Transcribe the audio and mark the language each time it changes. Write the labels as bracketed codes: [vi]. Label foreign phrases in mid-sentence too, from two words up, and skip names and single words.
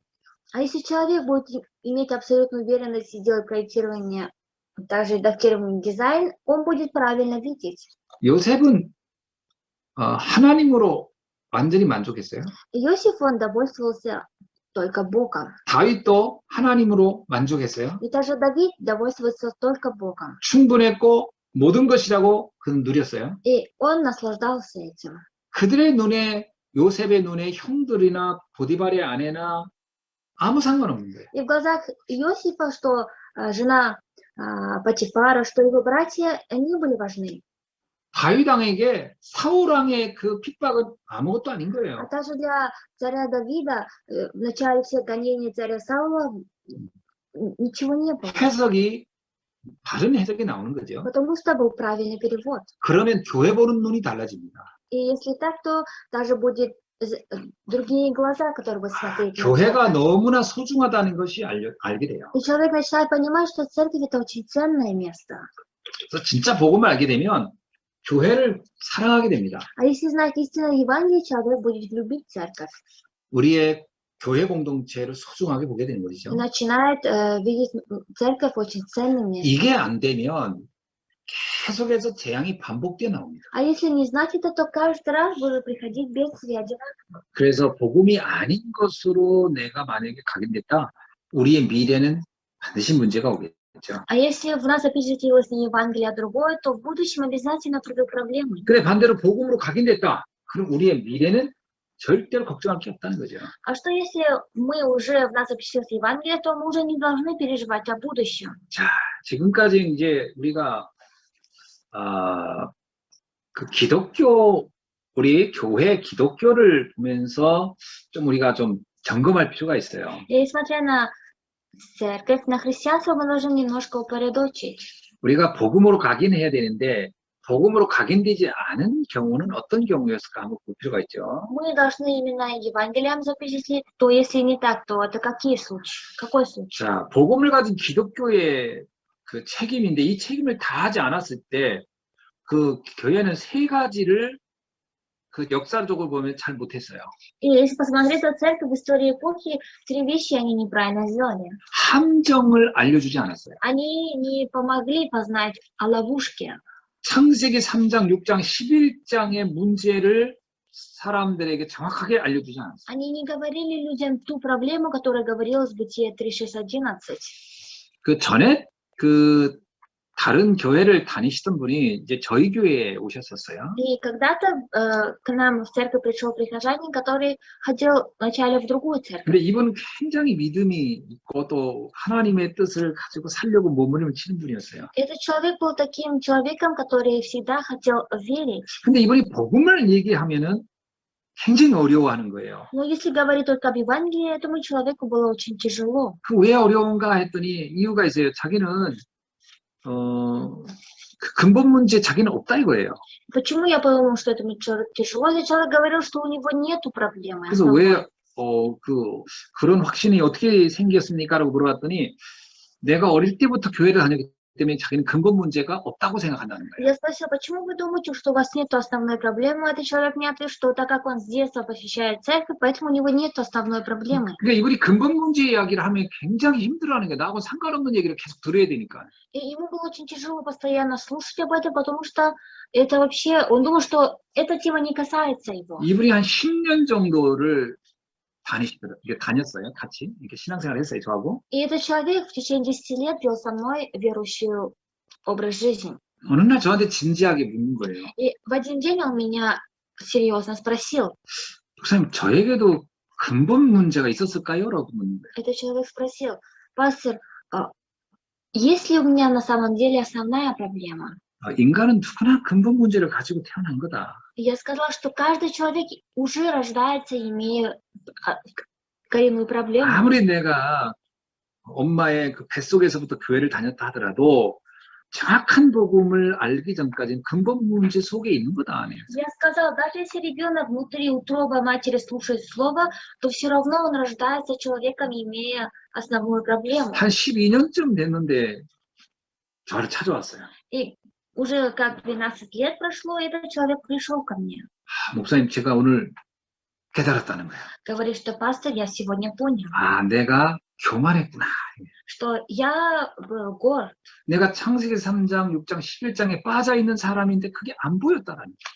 [ru] А если человек будет иметь абсолютную уверенность и делать проектирование, также редактирование, дизайн, он будет правильно видеть. [ko] 요셉은 하나님으로 완전히 만족했어요. [ru] Иосиф, он довольствовался только Богом. [ko] 다윗도 하나님으로 만족했어요. [ru] И также Давид довольствовался только Богом. [ko] 충분했고 모든 것이라고 그는 누렸어요. [ru] И он наслаждался этим. [ko] 그들의 눈에 요셉의 눈에 형들이나 보디발의 아내나 아무 상관없는 거예요. [ru] И в глазах Иосифа, что жена Патифара, что его братья, они были важны. [ko] 다윗 왕에게 사울 왕의 그 핍박은 아무것도 아닌 [ru] А [ko] 거예요. [ru] также для царя Давида в начале всех гонений царя Саула ничего не было. [ko] 해석이 다른 해석이 나오는 거죠. [ru] Потому что был правильный перевод. [ko] 그러면 교회 보는 눈이 달라집니다. [ru] И если так, то даже будет другие глаза, которые будут смотреть. на [ko] 교회가 [ru] человека. [ko] 너무나 소중하다는 것이 알게 돼요. [ru] И человек начинает понимать, что церковь — это очень ценное место. [ko] 그래서 진짜 복음을 알게 되면 교회를 사랑하게 됩니다. [ru] А если знать истинное Евангелие, человек будет любить церковь. [ko] 우리의 교회 공동체를 소중하게 보게 되는 [ru] И [ko] 것이죠. [ru] начинает видеть церковь очень ценным местом. [ko] 이게 안 되면 계속해서 재앙이 반복되어 나옵니다. [ru] А если не знать это, то каждый раз будет приходить бедствие одинаково. [ko] 그래서 복음이 아닌 것으로 내가 만약에 각인됐다, 우리의 미래는 반드시 문제가 오겠죠. [ru] А если в нас запечатлелось не Евангелие, а другое, то в будущем обязательно придут проблемы. [ko] 그래 반대로 복음으로 각인됐다, 그럼 우리의 미래는 절대로 걱정할 게 없다는 거죠. [ru] А что если мы уже в нас запечатлелось Евангелие, то мы уже не должны переживать о будущем. [ko] 자, 지금까지 이제 우리가 그 기독교, 우리 교회 기독교를 보면서 좀 우리가 좀 점검할 필요가 있어요. [ru] И смотря на церковь, на христианство, мы должны немножко упорядочить. [ko] 우리가 복음으로 각인해야 되는데 복음으로 각인되지 않은 경우는 어떤 경우였을까 한번 볼 필요가 있죠. [ru] Мы должны именно Евангелием запечатлеть, то если не так, то это какие случаи? Какой случай? [ko] 자, 복음을 가진 기독교의 그 책임인데 이 책임을 다하지 않았을 때 그 교회는 세 가지를 그 역사적으로 보면 잘 못했어요. [ru] И если посмотреть на церковь в истории эпохи, три вещи они неправильно сделали. [ko] 함정을 알려주지 않았어요. [ru] Они не помогли познать о ловушке. [ko] 창세기 3장, 6장, 11장의 문제를 사람들에게 정확하게 알려주지 않았어요. [ru] Они не говорили людям ту проблему, которая говорилась в Бытие 3:6-11. [ko] 그 전에 그 다른 교회를 다니시던 분이 이제 저희 교회에 오셨었어요. [ru] И когда-то к нам в церковь пришел прихожанин, который ходил вначале в другую церковь. [ko] 근데 이분은 굉장히 믿음이 있고 또 하나님의 뜻을 가지고 살려고 몸부림을 치는 분이었어요. [ru] Этот человек был таким человеком, который всегда хотел верить. [ko] 근데 이분이 복음을 얘기하면은 굉장히 어려워하는 거예요. [ru] Но если говорить только об Евангелии, этому человеку было очень тяжело. [ko] 그 왜 어려운가 했더니 이유가 있어요. 자기는 그 근본 문제 자기는 없다 이거예요. [ru] Почему я подумал, что этому человеку тяжело? Если человек говорил, что у него нету проблемы. [ko] 그래서 왜 그런 확신이 어떻게 생겼습니까라고 물어봤더니 내가 어릴 때부터 교회를 다녔기 때문에 자기는 근본 문제가 없다고 생각한다는 거예요. [ru] Я спросила, почему вы думаете, что у вас нет основной проблемы? Этот человек мне ответил, что так как он с детства посещает церковь, поэтому у него нет основной проблемы. [ko] 그러니까 이분이 근본 문제 이야기를 하면 굉장히 힘들어하는 거예요. 나하고 상관없는 얘기를 계속 들어야 되니까. [ru] И ему было очень тяжело постоянно слушать об этом, потому что это вообще, он думал, что эта тема не касается его. [ko] 이분이 한 10년 정도를 다녔어요. 같이 이렇게 신앙생활을 했어요. 저하고. [ru] И этот человек в течение 10 лет вел со мной верующий образ жизни. [ko] 어느 날 저한테 진지하게 묻는 거예요. [ru] И в один день он меня серьезно спросил. [ko] 목사님, 저에게도 근본 문제가 있었을까요? 라고 묻는 거예요. [ru] Этот человек спросил, пастор, есть ли у меня на самом деле основная проблема? [ko] 인간은 누구나 근본 문제를 가지고 태어난 거다. [ru] И я сказала, что каждый человек уже рождается, имея коренную проблему. [ko] 아무리 내가 엄마의 그 뱃속에서부터 교회를 다녔다 하더라도 정확한 복음을 알기 전까지는 근본 문제 속에 있는 거다. [ru] Я сказала, даже если ребенок внутри утробы матери слушает слово, то все равно он рождается человеком, имея основную проблему. [ko] 한 12년쯤 됐는데 저를 찾아왔어요. [ru] И уже как 12 лет прошло, этот человек пришел ко мне. [ko] 목사님, 제가 오늘 깨달았다는 거예요. [ru] Говорит, что пастор, я сегодня понял, [ko] 내가 교만했구나. [ru] что я был горд. [ko] 내가 창세기 3장, 6장, 11장에 빠져 있는 사람인데 그게 안 보였다라는 거예요.